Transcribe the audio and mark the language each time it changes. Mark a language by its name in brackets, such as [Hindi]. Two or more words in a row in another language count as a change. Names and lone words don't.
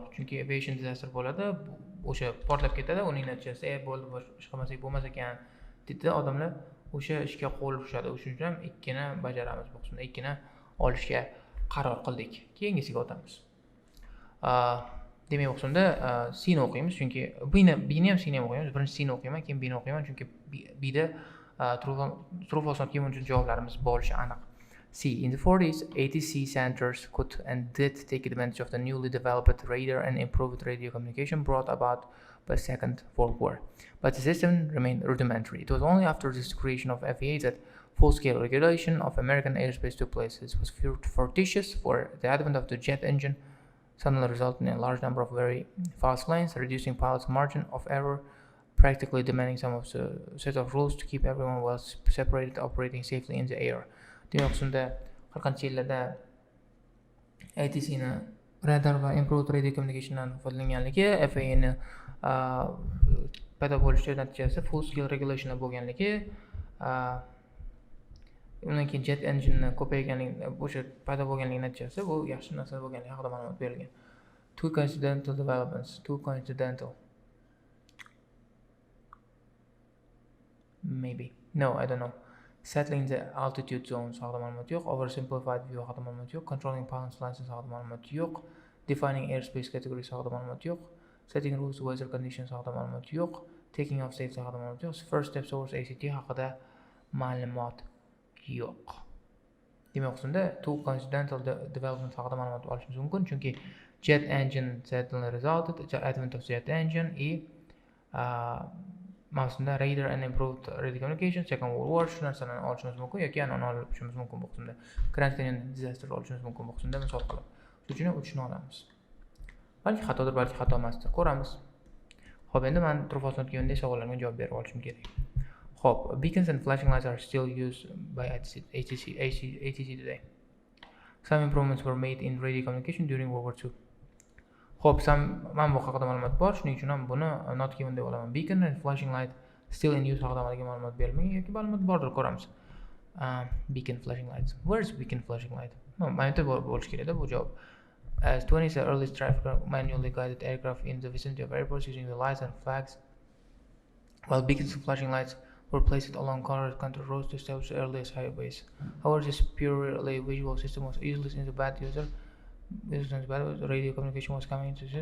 [Uzbek] Chunki [English] aviation disaster [Uzbek] bo'ladi, o'sha portlab ketadi, uning natijasida bo'ldi, boshqa qilmasak bo'lmas ekan dedi odamlar, o'sha ishga qo'l urishadi. Shuning uchun ham ikkini bajaramiz bu qismda. Ikkini olishga qaror qildik. Keyingisiga o'tamiz. Demak, bu qismda C'ni o'qiymiz, chunki B'ni ham C'ni ham o'qiymiz. Birinchi C'ni o'qiyman, keyin B'ni o'qiyman, chunki B'da [English] true false not given [Uzbek] uchun javoblarimiz bo'lishi aniq. C. [English] In the 40s, ATC centers could and did take advantage of the newly developed radar and improved radio communication brought about by the Second World War. But the system remained rudimentary. It was only after the creation of FAA that full-scale regulation of American airspace took place. This was fortuitous, for the advent of the jet engine suddenly resulted in a large number of very fast lanes, reducing pilots' margin of error, practically demanding some of the set of rules to keep everyone well separated, operating safely in the air. [Uzbek] Demak, shunda 40-yillarda ATC'ni radar va [English] improved radio communicationdan [Uzbek] foydalanganligi, FAA'ni paydo bo'lishi natijasida [English] full scale regulation [Uzbek] bo'lganligi, undan keyin [English] jet engine [Uzbek] ko'payganligi, o'sha paydo bo'lganligi natijasida bu yaxshi narsa bo'lganligi haqida ma'lumot berilgan. [English] Two coincidental developments. Maybe. No, I don't know. Settling the altitude zones [Uzbek] haqida ma'lumot yo'q. [English] Oversimplified view [Uzbek] haqida ma'lumot yo'q. [English] Controlling balance license [Uzbek] haqida ma'lumot yo'q. [English] Defining airspace categories [Uzbek] haqida ma'lumot yo'q. [English] Setting rules weather conditions [Uzbek] haqida ma'lumot yo'q. [English] Taking off safety [Uzbek] haqida ma'lumot yo'q. [English] First steps towards ACT [Uzbek] haqida ma'lumot yo'q. Demak, qismda [English] two coincidental development [Uzbek] haqida ma'lumot olishimiz mumkin, chunki [English] jet engine certainly resulted, advent of jet engine [Uzbek] mavsumda [English] radar and improved radio communication, Second World War [Uzbek] shu narsalarni olishimiz mumkin yoki an'ana olishimiz mumkin bu qismda. [English] Grand Canyon disaster [Uzbek] olishimiz mumkin bu qismda misol qilib. Shuning uchun 3 ni olamiz. Balki xatodir, balki xato emasdir, ko'ramiz. Xo'p, endi men turfosnot keyinda savollarga javob berib olishim kerak. Xo'p, [English] beacons and flashing lights are still used by ATC today. Some improvements were made in radio communication during World War II. [Uzbek] Xo'p, men bu haqida ma'lumot bor, shuning uchun ham buni [English] not given [Uzbek] deb olaman. [English] Beacon and flashing light still in use [Uzbek] haqida ma'lumot berilmagan yoki ma'lumot bordir, ko'ramiz. [English] Beacon flashing lights. Where is beacon flashing light? No, [Uzbek] ma'lumot bo'lish kerak-da bu javob. [English] As 20s the earliest traffic manually guided aircraft in the vicinity of airports using the lights and flags, while beacons and flashing lights were placed along control roads to establish the earliest highways. However, this purely visual system was useless in the bad user. Radio communication was coming into use.